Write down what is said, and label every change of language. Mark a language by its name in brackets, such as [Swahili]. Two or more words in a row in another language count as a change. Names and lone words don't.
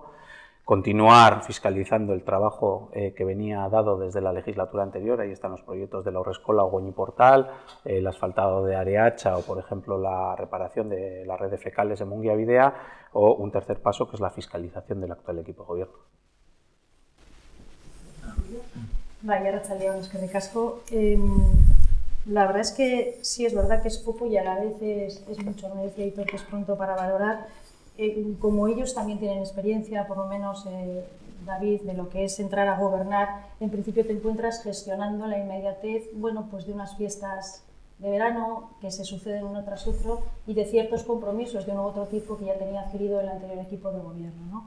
[Spanish] Continuar fiscalizando el trabajo que venía dado desde la legislatura anterior. Ahí están los proyectos de la Haurreskola o Goñi Portal, el asfaltado de Areacha o, por ejemplo, la reparación de la red de fecales de Mungiabidea, o un tercer paso que es la fiscalización del actual equipo de gobierno. Vaya, [Basque] arratsaldeon, eskerrik asko. [Spanish] La verdad es que sí, es verdad que es poco y a la vez es mucho. Me decía Aitor que es pronto para valorar. Como ellos también tienen experiencia, por lo menos David, de lo que es entrar a gobernar, en principio te encuentras gestionando la inmediatez, bueno, pues de unas fiestas de verano que se suceden uno tras otro y de ciertos compromisos de uno u otro tipo que ya tenía adquirido el anterior equipo de gobierno, ¿no?